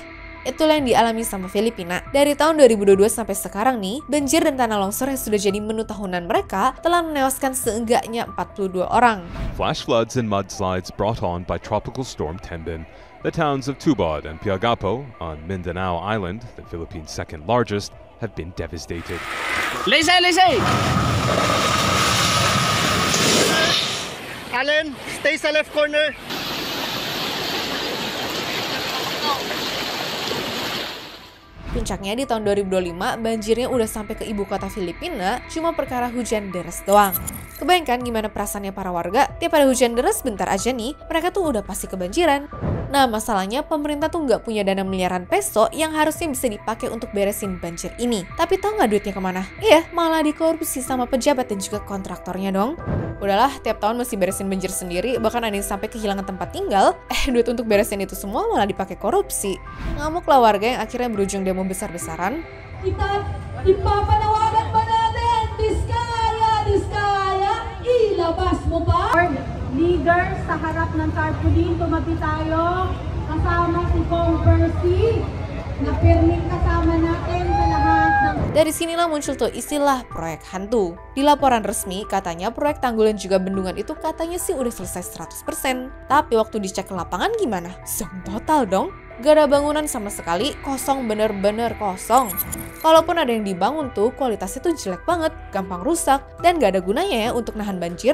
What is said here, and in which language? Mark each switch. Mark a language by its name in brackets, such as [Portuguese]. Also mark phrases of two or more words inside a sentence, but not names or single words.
[Indonesian] Itulah yang dialami sama Filipina. Dari tahun 2022 sampai sekarang nih, banjir dan tanah longsor yang sudah jadi menu tahunan mereka telah menewaskan seenggaknya 42 orang. [English] Flash floods and mudslides brought on by Tropical Storm Tembin. The towns of Tubod and Piagapo on Mindanao Island, the Philippines' second largest, have been devastated. [Filipino] Lisay! Lisay! Allen, stay sa [English] left corner. [Indonesian] Puncaknya di tahun 2025, banjirnya udah sampai ke ibu kota Filipina cuma perkara hujan deras doang. Kebayangkan gimana perasaannya para warga? Tiap ada hujan deras bentar aja nih, mereka tuh udah pasti kebanjiran. Nah, masalahnya pemerintah tuh nggak punya dana miliaran peso yang harusnya bisa dipakai untuk beresin banjir ini. Tapi tahu nggak duitnya kemana? Iya, malah dikorupsi sama pejabat dan juga kontraktornya dong. Udahlah, tiap tahun mesti beresin banjir sendiri, bahkan ada yang sampai kehilangan tempat tinggal. Duit untuk beresin itu semua malah dipakai korupsi. Ngamuklah warga yang akhirnya berujung demo besar-besaran. [Filipino] Kita ipapanawagan pa natin, Diskaya, ilabas mo pa! Leader, sa harap ng tarpaulin, tumabi tayo, kasama si Kong Percy, na permit kasama natin sa lahat ng... [Indonesian] Dari sinilah muncul tuh istilah proyek hantu. Di laporan resmi, katanya proyek tanggul dan juga bendungan itu katanya sih udah selesai 100%. Tapi waktu dicek ke lapangan gimana? Zonk total dong. Gak ada bangunan sama sekali, kosong, bener-bener kosong. Kalaupun ada yang dibangun tuh, kualitasnya tuh jelek banget, gampang rusak, dan gak ada gunanya ya untuk nahan banjir.